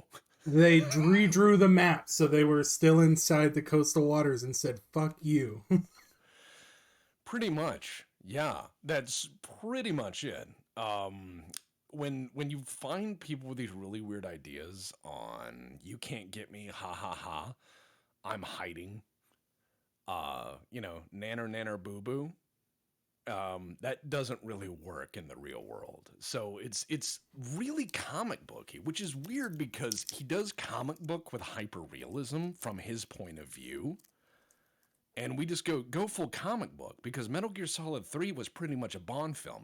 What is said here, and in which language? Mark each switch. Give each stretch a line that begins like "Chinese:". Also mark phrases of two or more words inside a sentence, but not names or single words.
English: They redrew the map so they were still inside the coastal waters and said, fuck you. Pretty much. Yeah, that's pretty much it. When you find people with these really weird ideas on you can't get me, ha ha ha, I'm hiding, nanner nanner boo boo, that doesn't really work in the real world. So it's really comic booky, which is weird because he does comic book with hyper realism from his point of view. And we just go full comic book because Metal Gear Solid 3 was pretty much a Bond film.